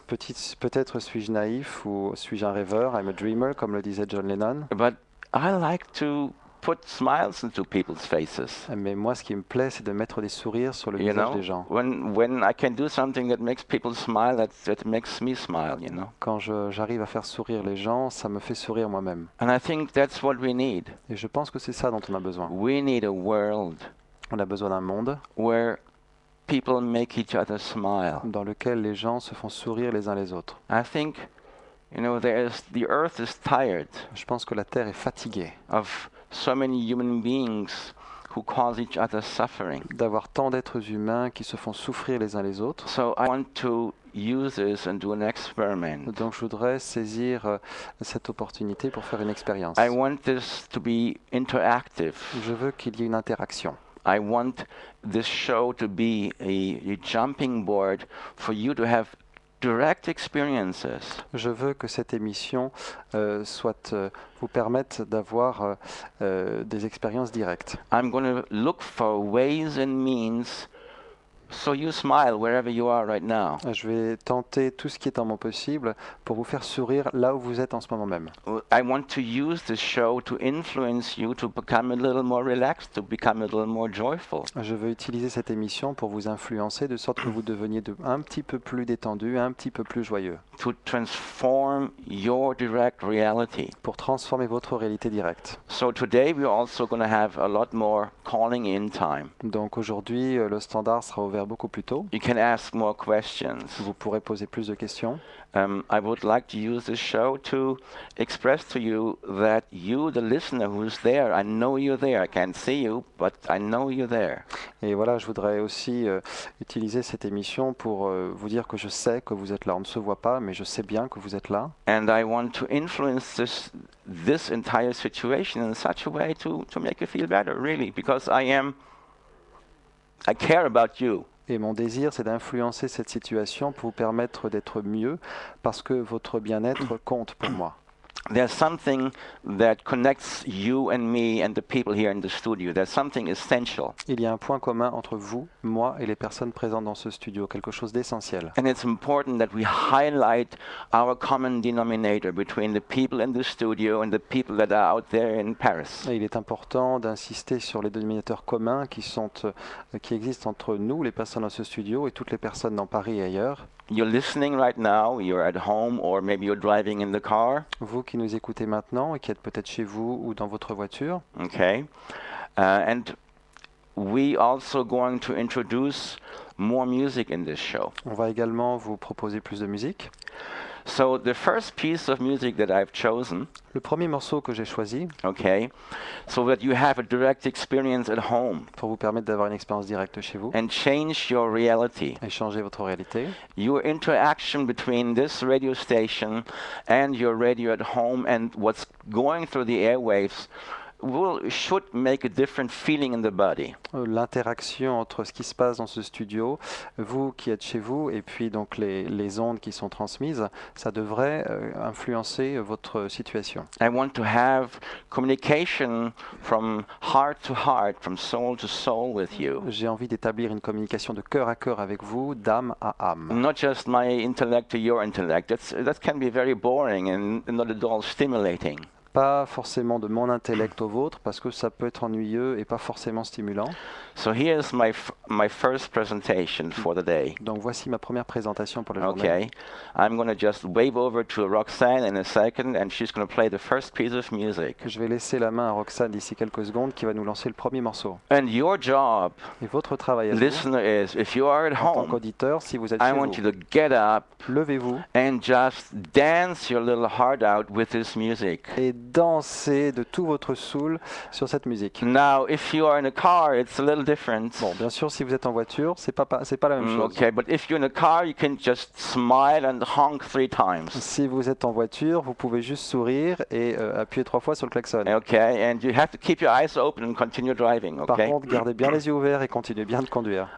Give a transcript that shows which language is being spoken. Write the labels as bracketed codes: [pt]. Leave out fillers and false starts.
[fr] Peut-être suis-je naïf ou suis-je un rêveur, [en] I'm a dreamer, [fr] comme le disait John Lennon. [en] But I like to put smiles into people's faces. [fr] Mais moi, ce qui me plaît, c'est de mettre des sourires sur le [en] You [fr] visage [en] know, [fr] des gens. [en] when I can do something that makes people smile, that makes me smile, you know. [fr] Quand j'arrive à faire sourire les gens, ça me fait sourire moi-même. [en] And I think that's what we need. [fr] Et je pense que c'est ça dont on a besoin. [en] We need a world [fr] On a besoin d'un monde [en] where people make each other smile. [fr] dans lequel les gens se font sourire les uns les autres. [en] I think, you know, the earth is tired [fr] Je pense que la Terre est fatiguée [en] of so many human beings who cause each other suffering. [fr] d'avoir tant d'êtres humains qui se font souffrir les uns les autres. [en] So I want to use this and do an experiment. [fr] Donc je voudrais saisir cette opportunité pour faire une expérience. [en] I want this to be interactive. [fr] Je veux qu'il y ait une interaction. [en] I want this show to be a jumping board for you to have direct experiences. [fr] Je veux que cette émission vous permette d'avoir des expériences directes. [en] I'm going to look for ways and means so you smile wherever you are right now. [fr] Je vais tenter tout ce qui est en mon possible pour vous faire sourire là où vous êtes en ce moment même. [en] I want to use this show to influence you to become a little more relaxed, to become a little more joyful. [fr] Je veux utiliser cette émission pour vous influencer de sorte que vous deveniez un petit peu plus détendu, un petit peu plus joyeux. [en] To transform your direct reality. [fr] Pour transformer votre réalité directe. [en] So today we're also going to have a lot more calling in time. [fr] Donc aujourd'hui, le standard sera ouvert beaucoup plus tôt. [en] You can ask more questions. [fr] Vous pourrez poser plus de questions. [en] I would like to use this show to express to you that you, the listener who's there, I know you're there. I can't see you, but I know you're there. [fr] Et voilà, je voudrais aussi utiliser cette émission pour vous dire que je sais que vous êtes là. On ne se voit pas, mais je sais bien que vous êtes là. [en] And I want to influence this entire situation in such a way to make you feel better, really, because I care about you. [fr] Et mon désir, c'est d'influencer cette situation pour vous permettre d'être mieux, parce que votre bien-être compte pour moi. [en] There's something that connects you and me and the people here in the studio. There's something essential. [fr] Il y a un point commun entre vous, moi et les personnes présentes dans ce studio, quelque chose d'essentiel. [en] And it's important that we highlight our common denominator between the people in the studio and the people that are out there in Paris. [fr] Et il est important d'insister sur les dénominateurs communs qui existent entre nous, les personnes dans ce studio, et toutes les personnes dans Paris et ailleurs. [en] You're listening right now, you're at home, or maybe you're driving in the car. [fr] Vous qui nous écoutez maintenant et qui êtes peut-être chez vous ou dans votre voiture. [en] Okay. And we also going to introduce more music in this show. [fr] On va également vous proposer plus de musique. [en] So the first piece of music that I've chosen, [fr] Le premier morceau que j'ai choisi, [en] okay, so that you have a direct experience at home [fr] pour vous permettre d'avoir une expérience directe chez vous, [en] and change your reality. [fr] et changer votre réalité, [en] Your interaction between this radio station and your radio at home and what's going through the airwaves should make a different feeling in the body. [fr] L'interaction entre ce qui se passe dans ce studio, vous qui êtes chez vous, et puis donc les ondes qui sont transmises, ça devrait influencer votre situation. [en] I want to have communication from heart to heart, from soul to soul with you. [fr] J'ai envie d'établir une communication de cœur à cœur avec vous, d'âme à âme. [en] Not just my intellect to your intellect. That can be very boring and not at all stimulating. [fr] Pas forcément de mon intellect au vôtre, parce que ça peut être ennuyeux et pas forcément stimulant. [en] So here's my first presentation for the day. [fr] Donc voici ma première présentation pour la journée. [en] Okay, I'm going to just wave over to Roxanne in a second, and she's going to play the first piece of music. [fr] Je vais laisser la main à Roxane d'ici quelques secondes, qui va nous lancer le premier morceau. [en] And your job, [fr] Et votre travail à vous, [en] listener, is if you are at [fr] en tant [en] home, [fr] qu'auditeur, si vous êtes [en] I [fr] chez [en] want [fr] vous, [en] you to get up [fr] levez-vous [en] and just dance your little heart out with this music. [fr] et dansez de tout votre soul sur cette musique. [en] Now, if you are in a car, it's a little different. [fr] Bon, bien sûr, si vous êtes en voiture, c'est pas la même chose. [en] Okay, but if you're in a car, you can just smile and honk 3 times. [fr] Si vous êtes en voiture, vous pouvez juste sourire et appuyer 3 fois sur le klaxon. [en] Okay, and you have to keep your eyes open and continue driving, [fr] Par [en] okay? [fr] contre, gardez bien les yeux ouverts et continuez bien de conduire.